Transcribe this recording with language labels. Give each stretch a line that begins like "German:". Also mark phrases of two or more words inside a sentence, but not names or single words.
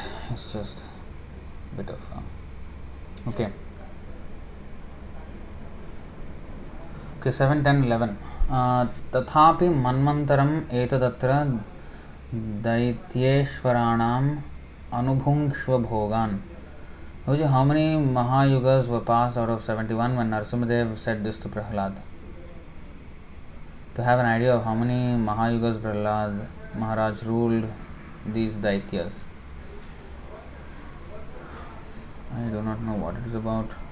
English: It's just a bit of okay. Okay, 7, 10, 11.
Sanskrit: Tathapi manmantaram etadatra daityeshvaranam anubhungshva bhogan.
English: How many Mahayugas were passed out of 71 when Narasimhadev said this to Prahlad? To have an idea of how many Mahayugas Prahlad Maharaj ruled these Daityas. I do not know what it is about.